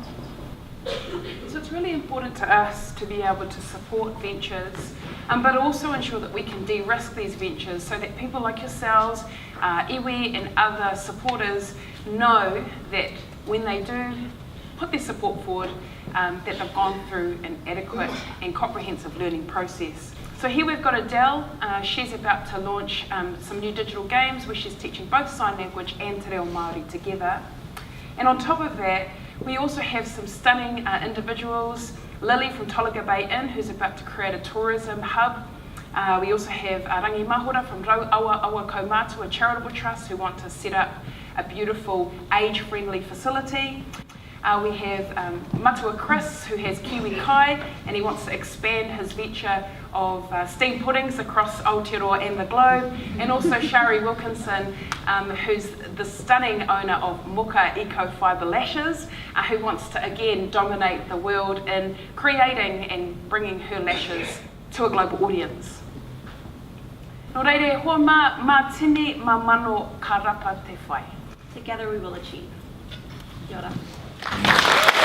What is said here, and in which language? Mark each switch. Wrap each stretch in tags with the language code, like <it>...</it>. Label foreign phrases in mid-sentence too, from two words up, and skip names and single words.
<en>So it's really important to us to be able to support ventures, but also ensure that we can de-risk these ventures so that people like yourselves, iwi and other supporters know that when they do put their support forward, that they've gone through an adequate and comprehensive learning process. So here we've got Adele. She's about to launch some new digital games where she's teaching both sign language and</en> <mi>te reo Māori</mi> <en>together. And on top of that, we also have some stunning individuals. Lily from Tolaga Bay Inn, who's about to create a tourism hub. We also have Rangi Mahora from Rau Awa Awa Kaumatu, a charitable trust, who want to set up a beautiful age-friendly facility. We have Matua Chris, who has Kiwi Kai, and he wants to expand his venture of steam puddings across Aotearoa and the globe. And also Shari Wilkinson, who's the stunning owner of Muka Eco Fibre Lashes, who wants to again dominate the world in creating and bringing her lashes to a global audience.</en> <mi>Nō reire, hoa mā tini mā mano ka rapa te whai.</mi> <en>Together we will achieve.</en> <mi>Kia ora.</mi>